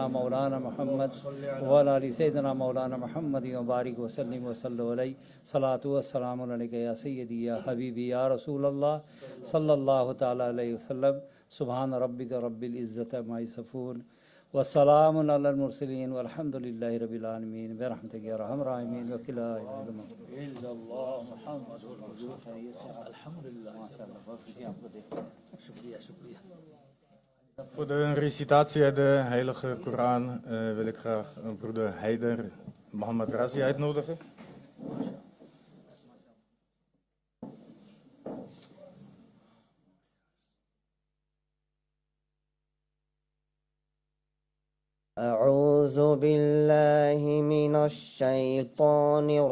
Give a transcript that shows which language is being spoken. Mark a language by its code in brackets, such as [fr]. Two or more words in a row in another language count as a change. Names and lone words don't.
[ar] مولانا محمد وعلى آل سيدنا مولانا محمد وبارك وسلم وصلوا عليه صلاة والسلام عليك يا سيدي يا حبيبي يا رسول الله صلى الله تعالى عليه وسلم سبحان ربك رب العزة عما يصفون والسلام على المرسلين والحمد لله رب العالمين برحمتك يا ارحم الراحمين وكلا الا الله محمد رسول الله الحمد لله [ur] شکریہ شکریہ. [nl] Voor de recitatie uit de Heilige Koran wil ik graag broeder Haider Mohammed Razi uitnodigen. [ar] أعوذ بالله من الشيطان